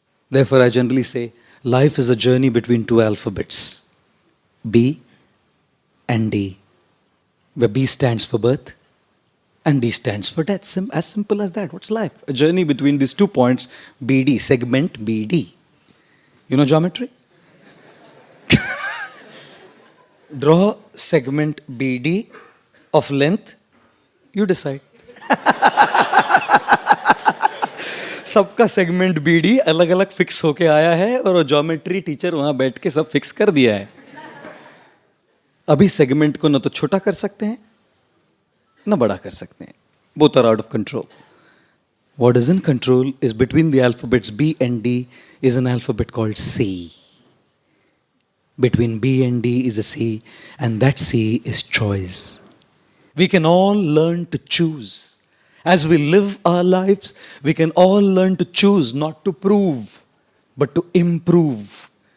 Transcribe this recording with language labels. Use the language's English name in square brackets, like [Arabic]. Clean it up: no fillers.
[English] Therefore, I generally say life is a journey between 2 alphabets, B and D, where B stands for birth and D stands for death. As simple as that. What's life? A journey between these 2 points, BD, segment BD. You know geometry? Draw segment BD of length, you decide. [Hindi] सबका segment BD अलग अलग fix होके आया है और geometry teacher वहां बैठ के सब फिक्स कर दिया है. अभी सेगमेंट को न तो छोटा कर सकते हैं न बड़ा कर सकते हैं. [English] Both are out of control. What is in control is between the alphabets B and D is an alphabet called C. Between B and D is a C, and that C is choice. We can all learn to choose. As we live our lives, we can all learn to choose not to prove, but to improve.